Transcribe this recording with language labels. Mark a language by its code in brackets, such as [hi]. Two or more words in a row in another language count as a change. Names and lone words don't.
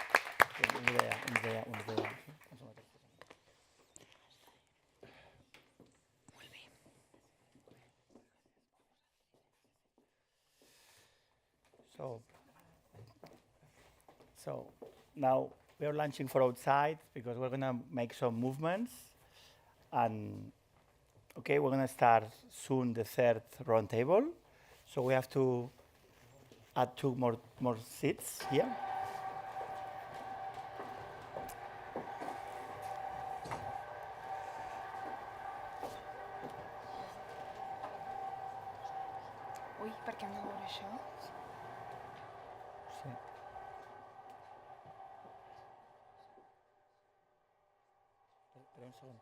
[en] So now we are launching for outside because we're gonna make some movements, and okay, we're gonna start soon the third roundtable. So we have to add 2 more seats here. [ca] Ui, per què hem de veure això? Sí. Però un segon.